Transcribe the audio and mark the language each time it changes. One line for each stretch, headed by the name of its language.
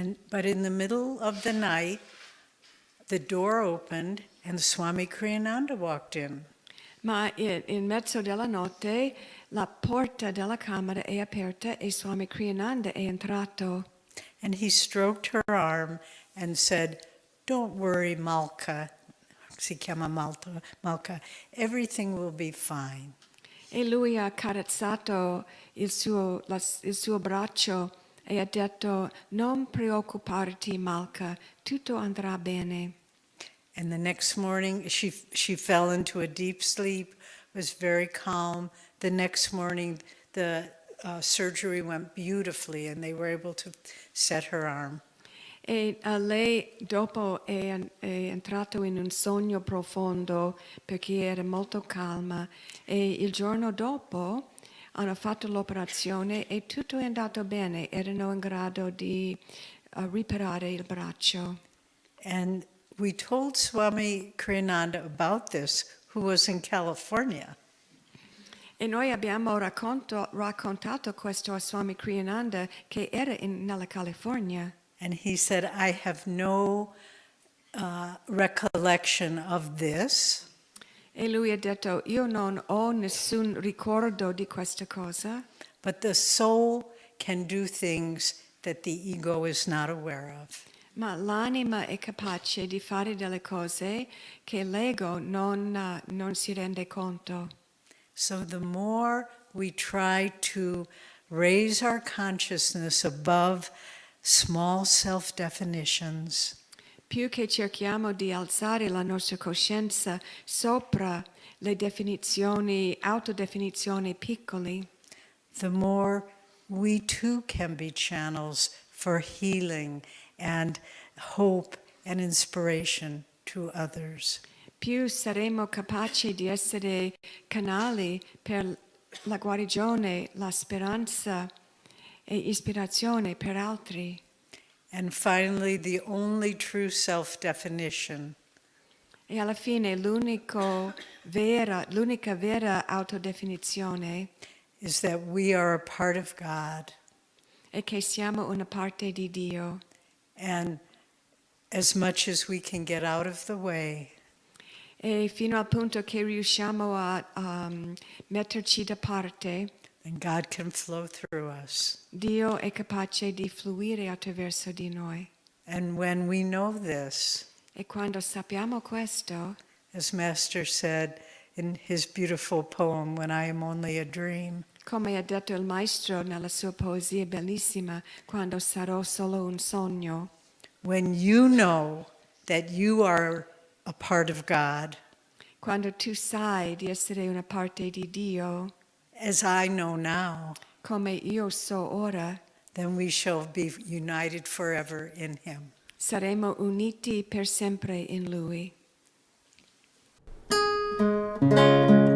English: But in the middle of the night, the door opened and Swami Kriyananda walked in.
Italian: Ma in mezzo della notte la porta della camera è aperta e Swami Kriyananda è entrato.
English: And he stroked her arm and said, "Don't worry, Malka."
Italian: Si chiama Malka.
English: Everything will be fine.
Italian: E lui ha carezzato il suo braccio e ha detto: non preoccuparti, Malka, tutto andrà bene.
English: And the next morning, she fell into a deep sleep, was very calm. The next morning, the surgery went beautifully and they were able to set her arm.
Italian: E lei dopo è entrato in un sogno profondo perché era molto calma e il giorno dopo hanno fatto l'operazione e tutto è andato bene, erano in grado di riparare il braccio.
English: And we told Swami Kriyananda about this, who was in California.
Italian: E noi abbiamo raccontato questo a Swami Kriyananda che era nella California.
English: And he said, I have no recollection of this.
Italian: E lui ha detto: io non ho nessun ricordo di questa cosa.
English: But the soul can do things that the ego is not aware of.
Italian: Ma l'anima è capace di fare delle cose che l'ego non si rende conto.
English: So the more we try to raise our consciousness above small self-definitions,
Italian: Più che cerchiamo di alzare la nostra coscienza sopra le autodefinizioni piccole,
English: the more we too can be channels for healing and hope and inspiration to others.
Italian: più saremo capaci di essere canali per la guarigione, la speranza e ispirazione per altri.
English: And finally, the only true self-definition
Italian: E alla fine l'unica vera autodefinizione
English: is that we are a part of God.
Italian: e che siamo una parte di Dio.
English: And as much as we can get out of the way,
Italian: E fino al punto che riusciamo a metterci da parte,
English: and God can flow through us.
Italian: Dio è capace di fluire attraverso di noi.
English: And when we know this,
Italian: E quando sappiamo questo,
English: as Master said in his beautiful poem, When I Am Only a Dream,
Italian: come ha detto il maestro nella sua poesia bellissima, quando sarò solo un sogno,
English: when you know that you are a part of God,
Italian: quando tu sai di essere una parte di Dio,
English: as I know now,
Italian: come io so ora,
English: then we shall be united forever in him.
Italian: saremo uniti per sempre in Lui.